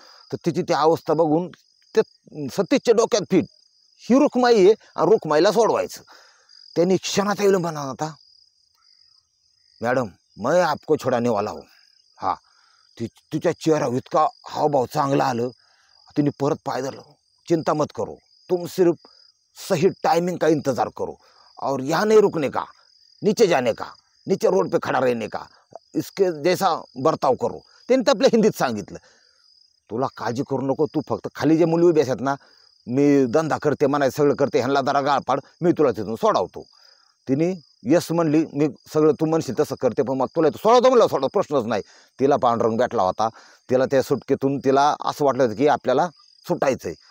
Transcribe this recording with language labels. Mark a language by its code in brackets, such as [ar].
[mr] तर तिची ती अवस्था बघून त्या सतीशच्या डोक्यात फिट, ही रुक्माई आहे आणि रुक्माईला सोडवायचं. त्यांनी क्षणाचा विलंब न होता, [hi] मॅडम मैं आपको छुड़ाने वाला हूँ. [mr] हा, तिच्या चेहरा इतका हावभाव चांगला आलं. तिने परत पाय धरलं. [hi] चिंता मत करो, तुम सिर्फ सही टाइमिंग का इंतजार करो और यहाँ नहीं रुकने का, नीचे जाने का, नीचे रोड पे खड़ा रहने का, इसके जैसा बर्ताव करो. [mr] त्यांनी तर आपल्या हिंदीत सांगितलं. तुला काळजी करू नको, तू फक्त खाली जे मुली उभी असतात ना, मी धंदा करते म्हणायचं, सगळं करते, ह्यांना जरा गाळ पाड, मी तुला तिथून सोडावतो. तिने यस म्हणली. मी सगळं तू म्हणशील तसं करते, पण मग तुला सोडवतो म्हणलं, सोडव, प्रश्नच नाही. तिला पांडुरंग भेटला होता. तिला त्या सुटकेतून तिला असं वाटलं होतं की आपल्याला सुटायचं आहे.